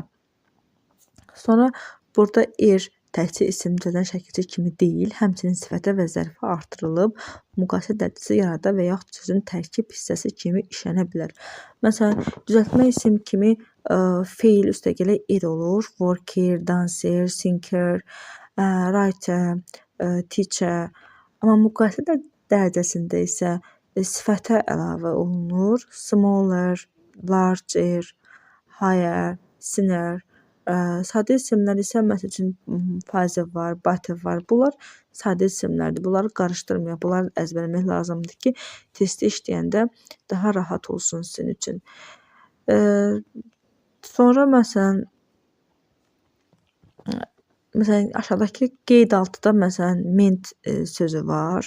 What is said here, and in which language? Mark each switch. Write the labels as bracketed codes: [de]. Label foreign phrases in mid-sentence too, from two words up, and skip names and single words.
[az] Sonra burada təkcə isim düzəldən şəkilçi kimi deyil, həmçinin sifətə və zərfə artırılıb, müqayisə dərəcəsi yarada və yaxud sözün tərkib hissəsi kimi işlənə bilər. Məsələn, düzəltmə isim kimi feil üstəgələ olur. [en] Worker, dancer, singer, writer, teacher. [az] Amma müqayisə dərəcəsində isə sifətə əlavə olunur. [en] Smaller, larger, higher, thinner. [az] Sadə isimlər isə məsəl üçün father var, butter var. Bunlar sadə isimlərdir. Bunları qarışdırmayaq. Bunları əzbərləmək lazımdır ki, testdə işləyəndə daha rahat olsun sizin üçün. Sonra məsələn aşağıdakı qeyd altıda məsələn meant sözü var.